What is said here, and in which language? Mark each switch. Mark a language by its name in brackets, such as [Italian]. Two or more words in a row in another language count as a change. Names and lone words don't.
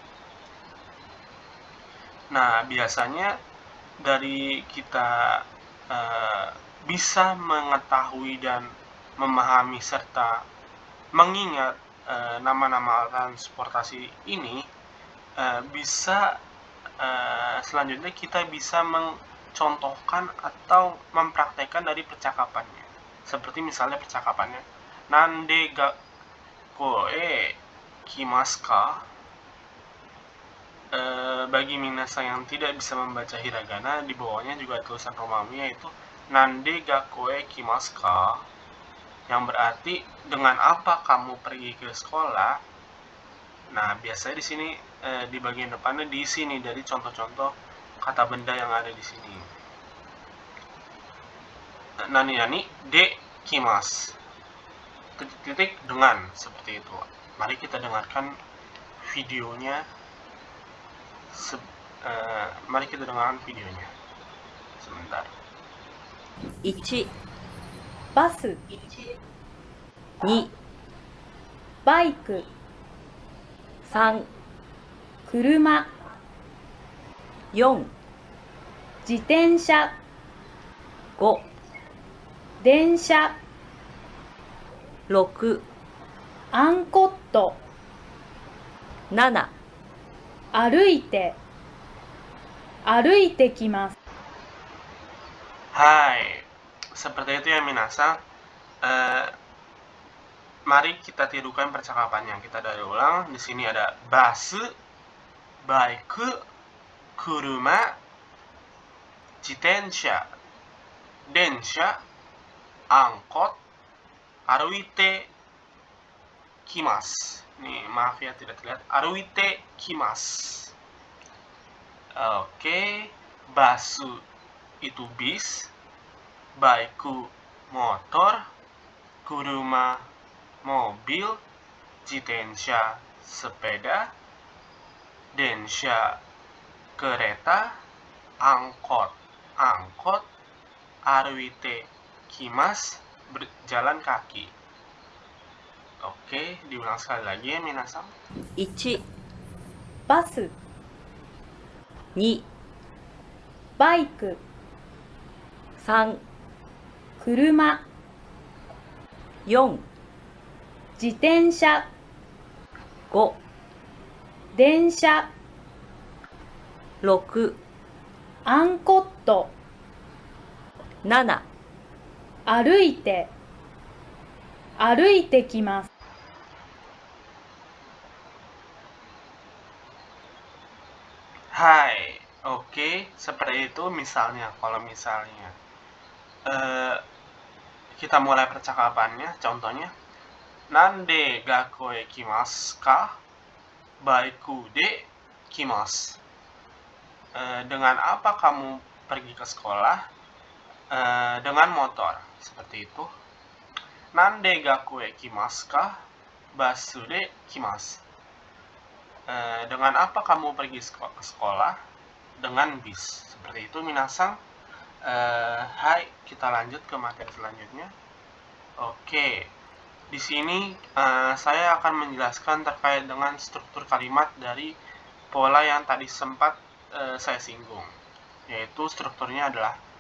[Indonesian] Nah, biasanya dari kita bisa mengetahui dan memahami serta mengingat nama-nama transportasi ini, bisa selanjutnya kita bisa mencontohkan atau mempraktekkan dari percakapannya. Seperti misalnya percakapannya, [Japanese] 何で学校へ来ますか? [Indonesian] Bagi minasang yang tidak bisa membaca hiragana, di bawahnya juga tulisan Romawi, yaitu [Japanese] 何で学校へ来ますか? [Indonesian] Yang berarti dengan apa kamu pergi ke sekolah. Nah, biasanya di sini di bagian depannya di sini dari contoh-contoh kata benda yang ada di sini. [Japanese] 何で来ます. [Indonesian] Titik-titik dengan, seperti itu. Mari kita dengarkan videonya. Mari kita dengarkan videonya. Sebentar. 1. [Japanese] バス 2. バイク 3. 車 4. 自転車 5. 電車 6. アンコット 7歩いてきます。 [Indonesian] Hai, seperti itu ya Minasang. Mari kita tirukan percakapannya. Kita dari ulang. Di sini ada [Japanese] バス、バイク、車、自転車、電車、アンコット、歩いて、来ます. [Indonesian] Nih, maaf ya tidak terlihat. [Japanese] 歩いて、来ます. [Indonesian] Oke, basu itu bis, baiku motor, kuruma mobil, jitensha sepeda, densha kereta, angkot [Japanese] 歩いて来ます [Indonesian] berjalan kaki. Oke, diulang sekali lagi ya Minasang. [Japanese] 1バス、2バイク、3車、4自転車、5電車、6アンコット、7歩いてきます。 [Indonesian] Hai, oke, seperti itu misalnya. Kalau misalnya kita mulai percakapannya, contohnya [Japanese] 何で学校へ来ますか? バイクで来ます. [Indonesian] Dengan apa kamu pergi ke sekolah? Dengan motor. Seperti itu. [Japanese] 何で学校へ来ますか? バスで来ます. [Indonesian] Dengan apa kamu pergi ke sekolah? Dengan bis. Seperti itu Minasang. Hai, kita lanjut ke materi selanjutnya. Oke, di sini saya akan menjelaskan terkait dengan struktur kalimat dari pola yang tadi sempat saya singgung, yaitu strukturnya adalah